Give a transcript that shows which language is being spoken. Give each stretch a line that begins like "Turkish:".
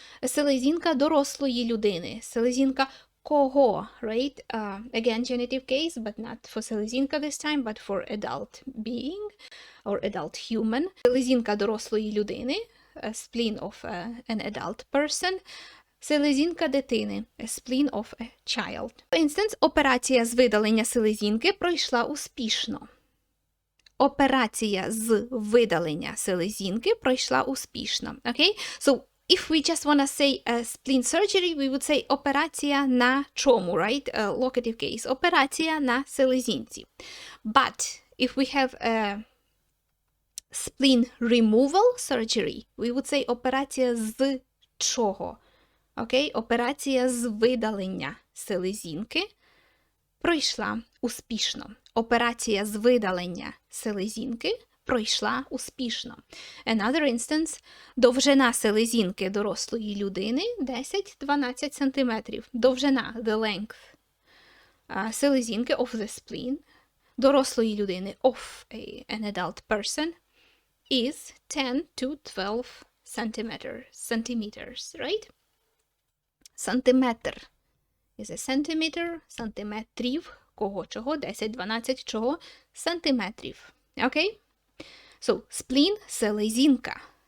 Ukrainian: Селезінка дорослої людини. Селезінка кого, right?
English: Again, genitive case, but not for селезінка this time, but for adult being or adult human.
Ukrainian: Селезінка дорослої людини,
English: a spleen of an adult person.
Ukrainian: Селезінка дитини,
English: a spleen of a child. For instance,
Ukrainian: операція з видалення селезінки пройшла успішно. Операція з видалення селезінки пройшла успішно.
English: Okay? So, if we just want to say spleen surgery, we would say
Ukrainian: операція на чому,
English: right? Locative case.
Ukrainian: Операція на селезінці.
English: But if we have a spleen removal surgery, we would say
Ukrainian: операція з чого?
English: Okay?
Ukrainian: Операція з видалення селезінки пройшла успішно. Операція з видалення селезінки пройшла успішно.
English: Another instance.
Ukrainian: Довжина селезінки дорослої людини 10-12 см. Довжина,
English: the length.
Ukrainian: Селезінки
English: of the spleen
Ukrainian: дорослої людини
English: of an adult person is 10-12 centimeters, right?
Ukrainian: Сантиметр
English: is a centimeter,
Ukrainian: сантиметрів, кого, чого, 10-12 чого, сантиметрів.
English: Okay? So, spleen, селезінка.